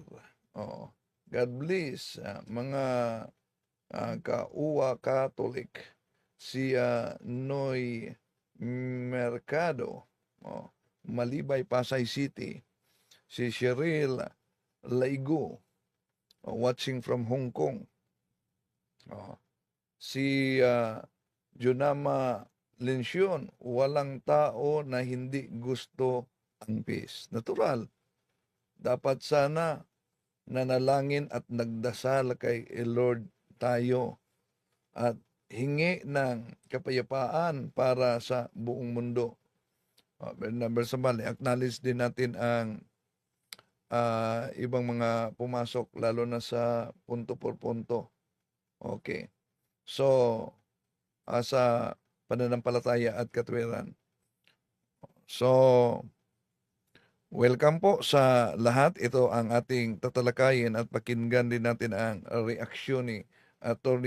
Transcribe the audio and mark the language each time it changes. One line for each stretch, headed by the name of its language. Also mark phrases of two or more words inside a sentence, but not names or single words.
English: God bless.
Filipino: Mga kauwa Catholic. Si Noy Mercado. Malibay, Pasay City. Si Cheryl Laigo.
English: Watching from Hong Kong.
Filipino: Si Junama Lencion, walang tao na hindi gusto ang peace. Natural. Dapat sana nanalangin at nagdasal kay Lord tayo at hingi ng kapayapaan para sa buong mundo. Number sabali, acknowledge din natin ang ibang mga pumasok, lalo na sa punto por punto. Okay. So, sa pananampalataya at katwiran. So, welcome po sa lahat. Ito ang ating tatalakayin at pakinggan din natin ang reaksyon ni Atty.